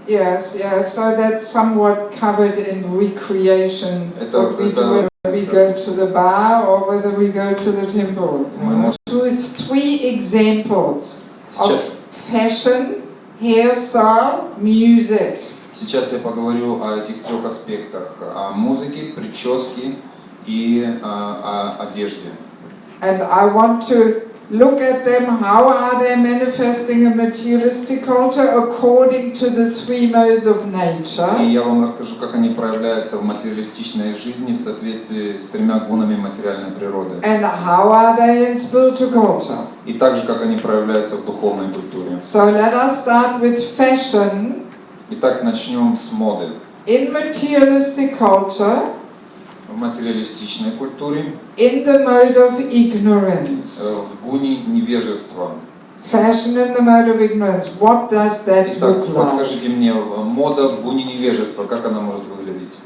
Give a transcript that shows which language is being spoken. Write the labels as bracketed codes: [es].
[en] Yes, yes. So that's somewhat covered in recreation. What we do when we go to the bar or whether we go to the temple. Two, three examples of fashion, hairstyle, music. [ru] Сейчас я поговорю о этих трех аспектах: о музыке, прическе и о одежде. [en] And I want to look at them, how are they manifesting a materialistic culture according to the three modes of nature. [ru] И я вам расскажу, как они проявляются в материалистичной жизни в соответствии с тремя гунами материальной природы. [en] And how are they in spiritual culture. [ru] И также, как они проявляются в духовной культуре. [en] So let us start with fashion. [ru] Итак, начнем с моды. [en] In materialistic culture, [ru] В материалистичной культуре, [en] in the mode of ignorance. [ru] В гуне невежества. [en] Fashion in the mode of ignorance. What does that [ru] Итак, [en] look like? [ru] подскажите мне, мода в гуне невежества, как она может выглядеть?